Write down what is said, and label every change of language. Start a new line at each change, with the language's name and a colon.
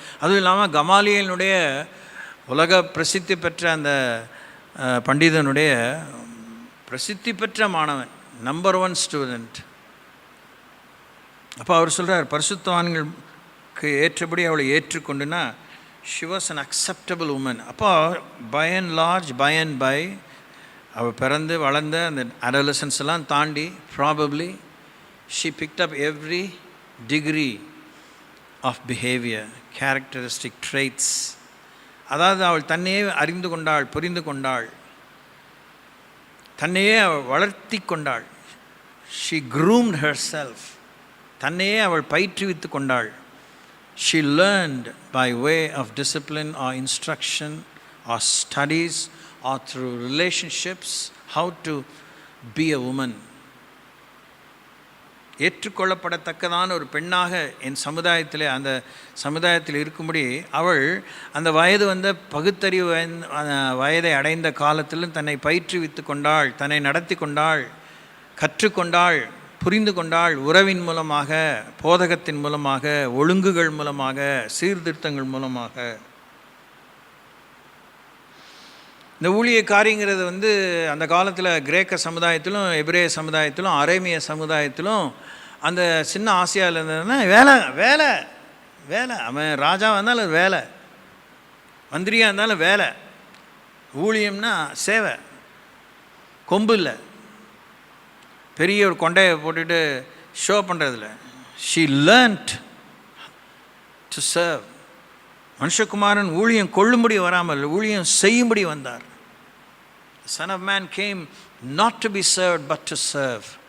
Tamil: அதுவும் இல்லாமல் கமாலியனுடைய உலக பிரசித்தி பெற்ற அந்த பண்டிதனுடைய பிரசித்தி பெற்ற மாணவன், நம்பர் 1 ஸ்டூடெண்ட். அப்போ அவர் சொல்கிறார், பரிசுத்தவான்களுக்கு ஏற்றபடி அவளை ஏற்றுக்கொண்டுனா
English: she was an acceptable woman.
Tamil: அப்போ
English: by and large, by and by,
Tamil: அவள் பிறந்து வளர்ந்த அந்த
English: adolescence
Tamil: எல்லாம் தாண்டி
English: probably she picked up every degree of behavior, characteristic traits.
Tamil: அதாவது அவள் தன்னையே அறிந்து கொண்டாள், புரிந்து கொண்டாள், தன்னையே அவள் வளர்த்தி கொண்டாள்.
English: she groomed herself.
Tamil: தன்னையே அவள் பயிற்றுவித்து கொண்டாள்.
English: she learned by way of discipline or instruction or studies or through relationships how to be a woman.
Tamil: ஏற்றுக்கொள்ளப்படத்தக்கதான ஒரு பெண்ணாக என் சமுதாயத்தில், அந்த சமுதாயத்தில் இருக்கும்படி அவள் அந்த வயது பகுத்தறிவு வயதை அடைந்த காலத்திலும் தன்னை பயிற்றுவித்து கொண்டாள், தன்னை நடத்தி கொண்டாள், கற்றுக்கொண்டாள், புரிந்து கொண்டாள். உறவின் மூலமாக, போதகத்தின் மூலமாக, ஒழுங்குகள் மூலமாக, சீர்திருத்தங்கள் மூலமாக. இந்த ஊழிய காரியங்கிறது அந்த காலத்தில் கிரேக்க சமுதாயத்திலும், எபிரேய சமுதாயத்திலும், அரேமிய சமுதாயத்திலும், அந்த சின்ன ஆசியாவில் இருந்ததுன்னா வேலை வேலை வேலை. அவன் ராஜாவாக இருந்தாலும் வேலை, மந்திரியாக இருந்தாலும் வேலை. ஊழியம்னா சேவை, கொம்பு இல்லை, பெரிய ஒரு கொண்டையை போட்டுட்டு ஷோ பண்ணுறதில்ல.
English: she learnt to serve.
Tamil: மனுஷகுமாரன் ஊழியம் கொள்ளும்படி வராமல் ஊழியம் செய்யும்படி வந்தார்.
English: The Son of Man came not to be served but to serve.